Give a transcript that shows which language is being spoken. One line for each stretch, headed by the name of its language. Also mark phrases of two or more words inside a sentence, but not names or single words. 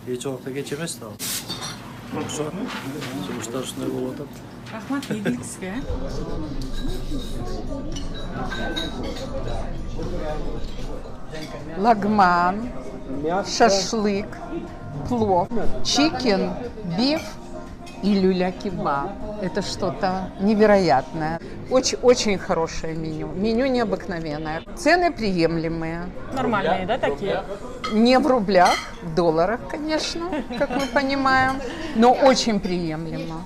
Kyrgyz: Эч убакта кеч эмес да. Ошо жумуштар ушундай болуп атат. Рахмат, ийгилик сизге.
Russian: Лагман, шашлык, плов, чикен, биф и люля-кебаб. Это что-то невероятное. Очень хорошее меню. Меню необыкновенное. Цены приемлемые. Нормальные, да, такие? Не в рублях, в долларах, конечно, как мы понимаем, но очень приемлемо.